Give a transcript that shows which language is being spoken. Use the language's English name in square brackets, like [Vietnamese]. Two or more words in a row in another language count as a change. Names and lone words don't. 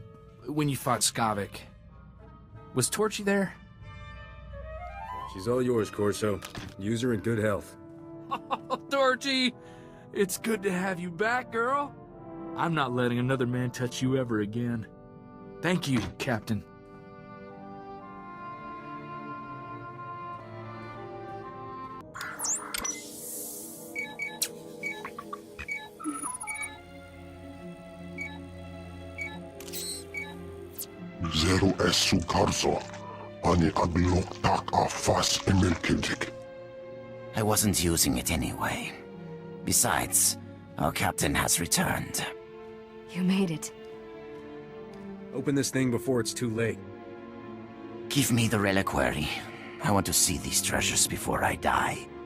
[English] when you fought Skavik, was Torchy there? She's all yours, Corso. Use her in good health. Oh, Torchy! It's good to have you back, girl. I'm not letting another man touch you ever again. Thank you, Captain. Zero esu karso. Ani aglok tak afas emelkedik. I wasn't using it anyway. Besides, our captain has returned. You made it. Open this thing before it's too late. Give me the reliquary. I want to see these treasures before I die.